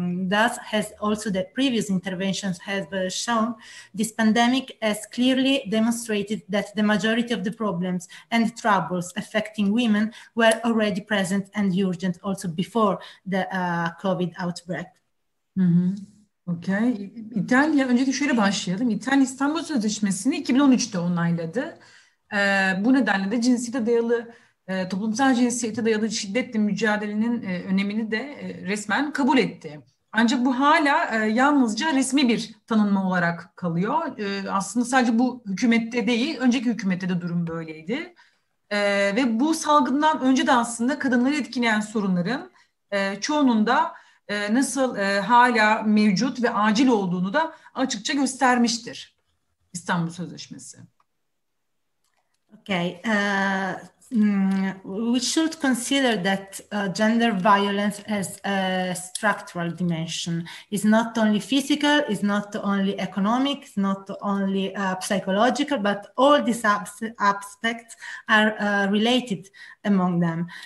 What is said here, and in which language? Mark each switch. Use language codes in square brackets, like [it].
[en] thus has also the previous interventions have shown this pandemic has clearly demonstrated that the majority of the problems and troubles affecting women were already present and urgent also before the COVID outbreak. Okay. [tr] İtalya, öncelikle şöyle başlayalım. İtalya İstanbul Sözleşmesi'ni 2013'te onayladı. Bu nedenle de cinsiyete dayalı toplumsal cinsiyete dayalı şiddetle mücadelenin önemini de resmen kabul etti. Ancak bu hala yalnızca resmi bir tanınma olarak kalıyor. Aslında sadece bu hükümette değil, önceki hükümette de durum böyleydi. Ve bu salgından önce de aslında kadınları etkileyen sorunların çoğunun da nasıl hala mevcut ve acil olduğunu da açıkça göstermiştir İstanbul Sözleşmesi. [en] Okay. We should consider that gender violence has a structural dimension. It's not only physical, it's not only economic, it's not only psychological, but all these aspects are related among them.